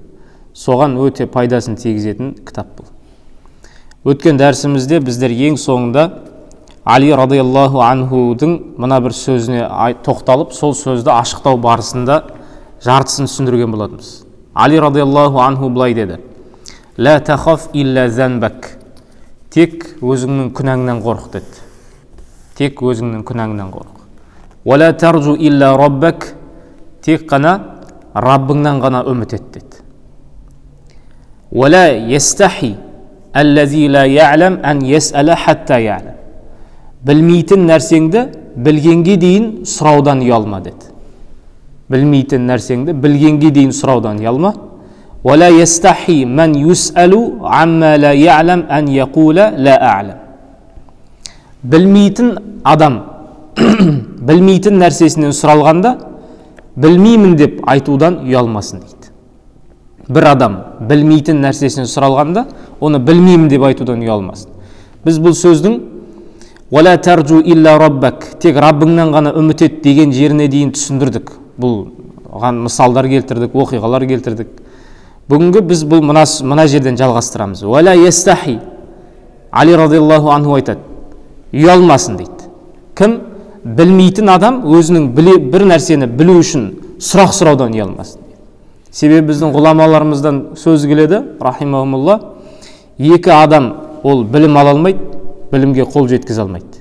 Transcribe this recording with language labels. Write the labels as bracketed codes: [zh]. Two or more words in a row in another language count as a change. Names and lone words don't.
[kk] Соған өте пайдасын тигізетін кітап бұл. Өткен дәрісімізде біздер ең соңында Али [ar] رضي الله عنه [kk] мына бір сөзіне тоқталып, сол сөзді ашықтау барысында жартысын түсіндірген болатынбыз. [ar] Али رضي الله عنه [kk] былай деді: [ar] لا تخف إلا ذنبك». [kk] Тек өзіңнің күнәңнен қорық деді. Тек өзіңнің күнәңнен қорық. [ar] ولا ترج إلا ربك». [kk] Тек қана Раббыңнан ғана үміт ет деді. [ar] ولا يستحي الذي لا يعلم أن يسأل حتى يعلم». [kk] Білмейтін нәрсеңді білгенге дейін сұраудан ұялма деді. Білмейтін нәрсеңді білгенге дейін сұраудан ұялма. [ar] وَلَا يَسْتَحِي مَنْ يُسْأَلُ عَمَّا لَا يَعْلَمْ أَنْ يَقُولَ لَا أَعْلَمْ. [kk] Білмейтін адам білмейтін нәрсесінен сұралғанда білмеймін деп айтудан ұялмасын дейді. Бір адам білмейтін нәрсесінен сұралғанда оны білмеймін деп айтудан ұялмасын. Біз бұл сөздің [ar] «ولا ترج إلا ربك», [kk] тек Раббыңнан ғана үміт ет деген жеріне дейін түсіндірдік. Бұл мысалдар келтірдік, оқиғалар келтірдік. Бүгінгі біз бұл мына жерден жалғастырамыз. [ar] «ولا يستحي». [kk] Али [ar] رضي الله عنه [kk] айтады, ұялмасын дейді. Кім? Білмейтін адам өзінің бір нәрсені білу үшін сұрақ сұраудан ұялмасын дейді. Себебі біздің ғұламаларымыздан сөз келеді, рахимахумулла, екі адам ол білім ала алмайды, білімге қол жеткізе алмайды.